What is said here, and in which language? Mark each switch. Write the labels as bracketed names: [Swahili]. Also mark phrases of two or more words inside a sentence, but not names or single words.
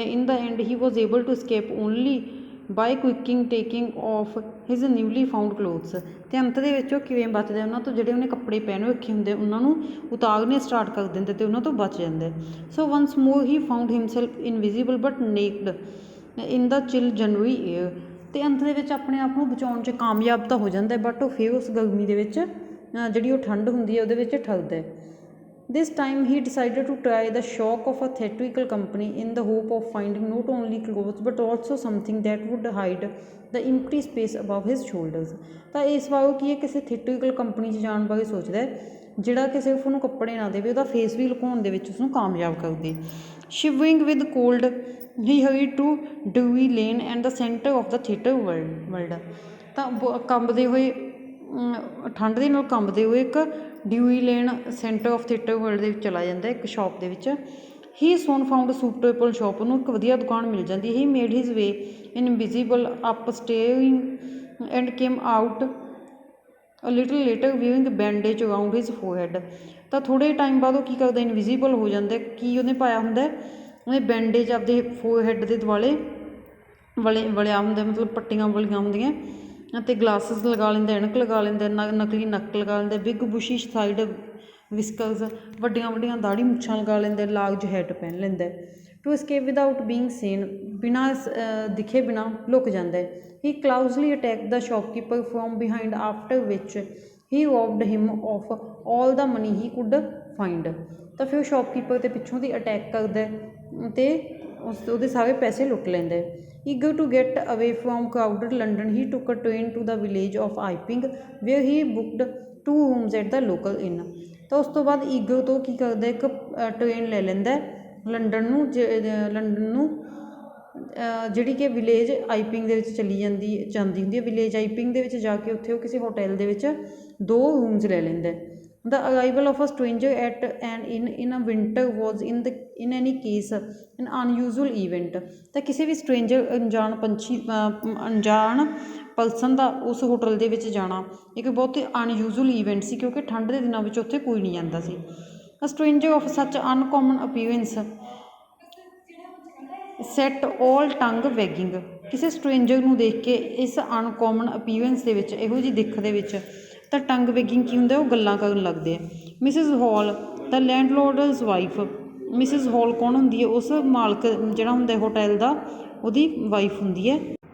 [English] in the end he was able to escape only by quickly taking off his newly found clothes, [Punjabi] ਅਤੇ ਅੰਤ ਦੇ ਵਿੱਚ ਉਹ ਕਿਵੇਂ ਬਚਦਾ ਉਹਨਾਂ ਤੋਂ, ਜਿਹੜੇ ਉਹਨੇ ਕੱਪੜੇ ਪਹਿਨ ਰੱਖੇ ਹੁੰਦੇ ਉਹਨਾਂ ਨੂੰ ਉਤਾਰਨੇ ਸਟਾਰਟ ਕਰ ਦਿੰਦੇ ਅਤੇ ਉਹਨਾਂ ਤੋਂ ਬਚ ਜਾਂਦਾ। [English] so once more he found himself invisible but naked in the chill January air, [Punjabi] ਅਤੇ ਅੰਤ ਦੇ ਵਿੱਚ ਆਪਣੇ ਆਪ ਨੂੰ ਬਚਾਉਣ 'ਚ ਕਾਮਯਾਬ ਤਾਂ ਹੋ ਜਾਂਦਾ, ਬਟ ਉਹ ਫਿਰ ਉਸ ਗਰਮੀ ਦੇ ਵਿੱਚ ਜਿਹੜੀ ਉਹ ਠੰਡ ਹੁੰਦੀ ਹੈ ਉਹਦੇ ਵਿੱਚ ਠਰਦਾ। [English] This time he decided to try the shock of a theatrical company in the hope of finding not only clothes but also something that would hide the empty space above his shoulders। [Punjabi] ਤਾਂ ਇਸ ਵਾਰ ਉਹ ਕੀ ਹੈ, ਕਿਸੇ ਥੀਏਟਰੀਕਲ ਕੰਪਨੀ 'ਚ ਜਾਣ ਬਾਰੇ ਸੋਚਦਾ ਹੈ ਜਿਹੜਾ ਕਿ ਸਿਰਫ ਉਹਨੂੰ ਕੱਪੜੇ ਨਾ ਦੇਵੇ, ਉਹਦਾ ਫੇਸ ਵੀ ਲੁਕਾਉਣ ਦੇ ਵਿੱਚ ਉਸਨੂੰ ਕਾਮਯਾਬ ਕਰਦੇ। [English] Shivering with cold he hurried to Drury Lane and the center of the theatre world। [Punjabi] ਤਾਂ ਕੰਬਦੇ ਹੋਏ, ਠੰਡ ਦੇ ਨਾਲ ਕੰਬਦੇ ਹੋਏ ਇੱਕ ਡਿਊਰੀ ਲੇਨ [English] centre of theatre world [Punjabi] ਦੇ ਵਿੱਚ ਚਲਾ ਜਾਂਦਾ, ਇੱਕ ਸ਼ੌਪ ਦੇ ਵਿੱਚ। [English] he soon found suitable shop, [Punjabi] ਉਹਨੂੰ ਇੱਕ ਵਧੀਆ ਦੁਕਾਨ ਮਿਲ ਜਾਂਦੀ। [English] he made his way invisible up staring and came out a little later wearing bandage around his forehead. [Punjabi] ਤਾਂ ਥੋੜ੍ਹੇ ਟਾਈਮ ਬਾਅਦ ਉਹ ਕੀ ਕਰਦਾ, ਇਨਵਿਜ਼ੀਬਲ ਹੋ ਜਾਂਦਾ। ਕੀ ਉਹਨੇ ਪਾਇਆ ਹੁੰਦਾ, ਉਹਨੇ ਬੈਂਡੇਜ ਆਪਦੇ ਫੋਰਹੈਡ ਦੇ ਦੁਆਲੇ ਵਲਿਆ ਹੁੰਦਾ, ਮਤਲਬ ਪੱਟੀਆਂ ਵਲੀਆਂ ਹੁੰਦੀਆਂ, ਅਤੇ ਗਲਾਸਿਸ ਲਗਾ ਲੈਂਦਾ, ਐਨਕ ਲਗਾ ਲੈਂਦਾ, ਨਕਲੀ ਨੱਕ ਲਗਾ ਲੈਂਦਾ, [English] big bushy side whiskers, [Punjabi] ਵੱਡੀਆਂ ਵੱਡੀਆਂ ਦਾੜੀ ਮੁੱਛਾਂ ਲਗਾ ਲੈਂਦਾ, [English] large hat [Punjabi] ਪਹਿਨ ਲੈਂਦਾ। [English] ਟੂ escape without being seen, [Punjabi] ਬਿਨਾਂ ਦਿਖੇ ਬਿਨਾਂ ਲੁਕ ਜਾਂਦਾ। [English] he cautiously attack the shopkeeper from behind after which he robbed him of all the money he could find. [Punjabi] ਤਾਂ ਫਿਰ ਉਹ ਸ਼ੌਪਕੀਪਰ 'ਤੇ ਪਿੱਛੋਂ ਦੀ ਅਟੈਕ ਕਰਦਾ ਅਤੇ ਉਹਦੇ ਸਾਰੇ ਪੈਸੇ ਲੁੱਟ ਲੈਂਦਾ। [English] Eager to get away from crowded London, he took a train to the village of Iping, where he booked 2 rooms at the local inn। [Punjabi] ਤਾਂ ਉਸ ਤੋਂ ਬਾਅਦ ਈਗਰ ਤੋਂ ਕੀ ਕਰਦਾ, ਇੱਕ ਟ੍ਰੇਨ ਲੈ ਲੈਂਦਾ ਲੰਡਨ ਨੂੰ ਜਿਹੜੀ ਕਿ ਵਿਲੇਜ ਆਈਪਿੰਗ ਦੇ ਵਿੱਚ ਜਾਂਦੀ ਹੁੰਦੀ ਹੈ। ਵਿਲੇਜ ਆਈਪਿੰਗ ਦੇ ਵਿੱਚ ਜਾ ਕੇ ਉੱਥੇ ਉਹ ਕਿਸੇ ਹੋਟਲ ਦੇ ਵਿੱਚ 2 ਰੂਮਸ ਲੈ ਲੈਂਦਾ। [English] The arrival of a stranger at an inn in a winter was in any case an unusual event। [Punjabi] ਤਾਂ ਕਿਸੇ ਵੀ ਸਟ੍ਰੇਂਜਰ ਅਣਜਾਣ ਪਰਸਨ ਦਾ ਉਸ ਹੋਟਲ ਦੇ ਵਿੱਚ ਜਾਣਾ ਇੱਕ ਬਹੁਤ ਹੀ [English] unusual event [Punjabi] ਸੀ, ਕਿਉਂਕਿ ਠੰਡ ਦੇ ਦਿਨਾਂ ਵਿੱਚ ਉੱਥੇ ਕੋਈ ਨਹੀਂ ਜਾਂਦਾ ਸੀ। [English] A stranger of such uncommon appearance set all tongue wagging। [Punjabi] ਕਿਸੇ ਸਟ੍ਰੇਂਜਰ ਨੂੰ ਦੇਖ ਕੇ ਇਸ [English] uncommon appearance [Punjabi] ਦੇ ਵਿੱਚ, ਇਹੋ ਜਿਹੀ ਦਿੱਖ ਦੇ ਵਿੱਚ, ਤਾਂ [English] tongue wagging [Punjabi] ਕੀ ਹੁੰਦਾ, ਉਹ ਗੱਲਾਂ ਕਰਨ ਲੱਗਦੇ ਆ। ਮਿਸਿਜ਼ ਹੌਲ [English] the landlord's wife, [Punjabi] ਮਿਸਿਜ਼ ਹੌਲ ਕੌਣ ਹੁੰਦੀ ਹੈ, ਉਸ ਮਾਲਕ ਜਿਹੜਾ ਹੁੰਦਾ ਹੋਟਲ ਦਾ, ਉਹਦੀ ਵਾਈਫ ਹੁੰਦੀ ਹੈ।